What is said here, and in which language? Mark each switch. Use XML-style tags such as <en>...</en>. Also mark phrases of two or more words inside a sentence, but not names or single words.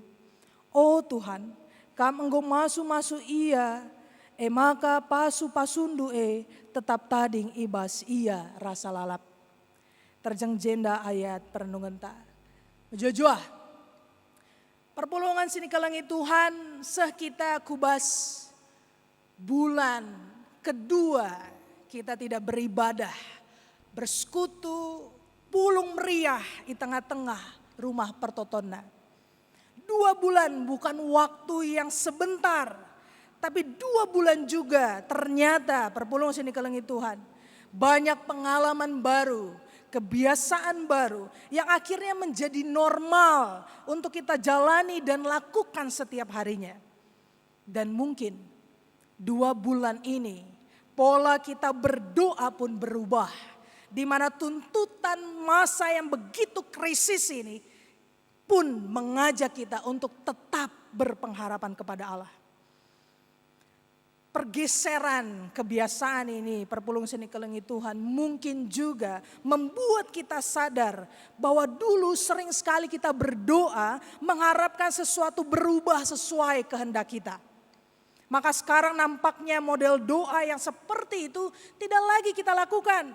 <btx>O Tuhan, kam enggo masu-masu ia, maka pasu-pasundu tetap tading ibas ia rasa lalap. Terjeng jenda ayat perenungan ta. Jujua, perpulungan sini kalangi Tuhan, seh kita kubas</btx> <id>bulan kedua kita tidak beribadah, bersekutu,</id> <btx>pulung meriah</btx> <id>di tengah-tengah</id> <btx>rumah pertotona.</btx> <id>2 bulan bukan waktu yang sebentar, tapi 2 bulan juga ternyata</id> <btx>perpulungan sini kalangi Tuhan.</btx> <id>Banyak pengalaman baru, kebiasaan baru yang akhirnya menjadi normal untuk kita jalani dan lakukan setiap harinya. Dan mungkin 2 bulan ini pola kita berdoa pun berubah. Di mana tuntutan masa yang begitu krisis ini pun mengajak kita untuk tetap berpengharapan kepada Allah. pergeseran kebiasaan ini,</id> <btx>perpulung seni kelengi Tuhan,</btx> <id>mungkin juga membuat kita sadar bahwa dulu sering sekali kita berdoa mengharapkan sesuatu berubah sesuai kehendak kita. Maka sekarang nampaknya model doa yang seperti itu tidak lagi kita lakukan.</id>